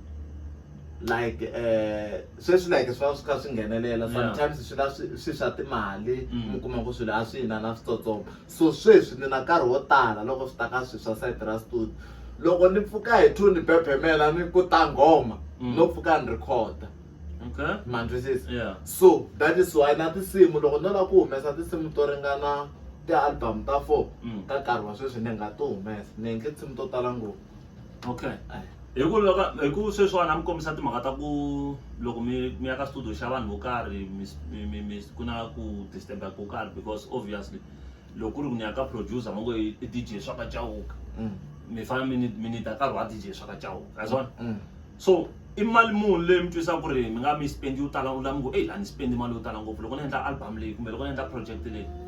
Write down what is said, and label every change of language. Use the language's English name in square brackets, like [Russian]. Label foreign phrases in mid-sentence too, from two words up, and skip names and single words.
[Tsonga] like sweswi like swi va swi kha swi nghenelela sometimes swi la swi swa timali mi kuma ku swilo a swi hina na switsotsoma so sweswi ni na nkarhi wo tala loko swi ta ka swilo swa site ra studio loko ni pfuka hi 2 ni bebemela ni ku ta nghoma no pfuka ni recorda Okay. ma twisisa Yeah. [English] so that is why [Tsonga] na tinsimu loko no la ku humesa tinsimu to ringana ti-album ta 4 ka nkarhi wa sweswi ni nga to humesa ni endle tinsimu to tala ngopfu Okay. Hi ku sweswiwani mi kombisa timhaka ta ku loko mi ya ka studio xa vanhu vo karhi mi ku na ku disturb ko karhi [English] because obviously [Tsonga] loko ku ri ku ni ya ka producer mo ngo i DJ swa ka Chauka mi fanele mi need nkarhi wa DJ swa ka Chauka azona so i mali muni leyi mi twisa ku ri mi nga mi spend yo tala u lava ku la ni spend mali yo tala ngopfu loko ni endla album leyi kumbe loko ni endla project leyi